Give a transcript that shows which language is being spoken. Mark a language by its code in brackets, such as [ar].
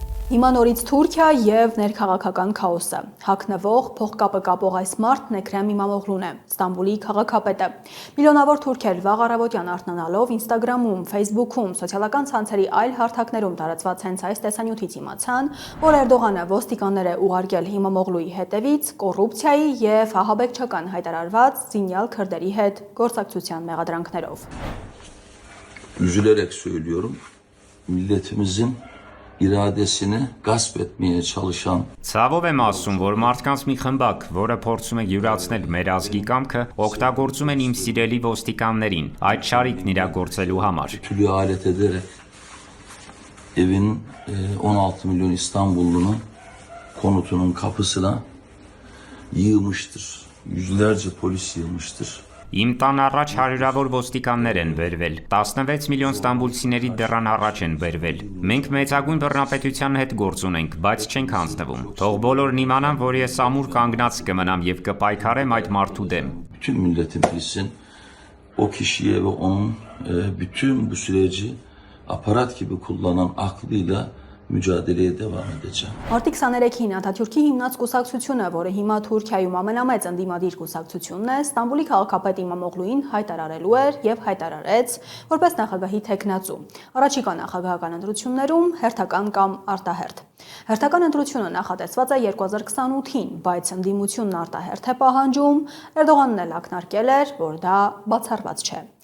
[hy] Հիմա նորից Թուրքիա եւ ներքաղաքական քաոսը։ Հակնվող փողկապը կապող այս մարդն Էքրեմ Իմամօղլուն է, Ստամբուլի քաղաքապետը։ Միլիոնավոր թուրքեր վաղ առավոտյան արթնանալով Instagram-ում, Facebook-ում, սոցիալական ցանցերի այլ հարթակներում տարածված հենց այս տեսանյութից իմացան, որ Էրդողանը ոստիկաններ է ուղարկել Իմամօղլուի հետևից կոռուպցիայի եւ ահաբեկչական հայտարարված զինյալ քրդերի հետ գործակցության մեղադրանքներով։ [tr] Üzülerek söylüyorum. Milletimizin iradesini gasp etmeye çalışan [hy] Ցավով եմ ասում, որ մարդկանց մի խմբակ, որը փորձում է յուրացնել մեր ազգի կամքը, օգտագործում են իմ սիրելի ոստիկաններին այդ շարիկն իրագործելու համար։ [tr] kötülüğü alet ederek evin 16 milyon İstanbullunun konutunun kapısına yığmıştır. Yüzlerce polis yığmıştır. [hy] Իմ տան առաջ հարյուրավոր ոստիկաններ են բերվել, 16 միլիոն ստամբուլցիների դռան առաջ են բերվել։ Մենք մեծագույն բռնապետության հետ գործ ունենք, բայց չենք հանձնվում։ Թող բոլորն իմանան, որ ես ամուր kangնած կմնամ եւ կպայքարեմ այդ մարդու դեմ։ [tr] Bütün milletin bilsin o kişiye ve onun bütün bu süreci aparat gibi kullanan aklıyla mücadeleye devam edeceğim. [hy] Մարտի 23-ին Աթաթյուրքի հիմնած կուսակցությունը, որը հիմա Թուրքիայում ամենամեծ ընդդիմադիր կուսակցությունն է, Ստամբուլի քաղաքապետ Իմամօղլուին հայտարարելու էր եւ հայտարարեց որպես նախագահի թեկնածու։ Առաջիկա նախագահական ընտրություններում հերթական կամ արտահերթ։ Հերթական ընտրությունը նախատեսված է 2028-ին, բայց ընդդիմությունն արտահերթ է պահանջում, Էրդողանն էլ ակնարկել էր, որ դա բացառված չէ։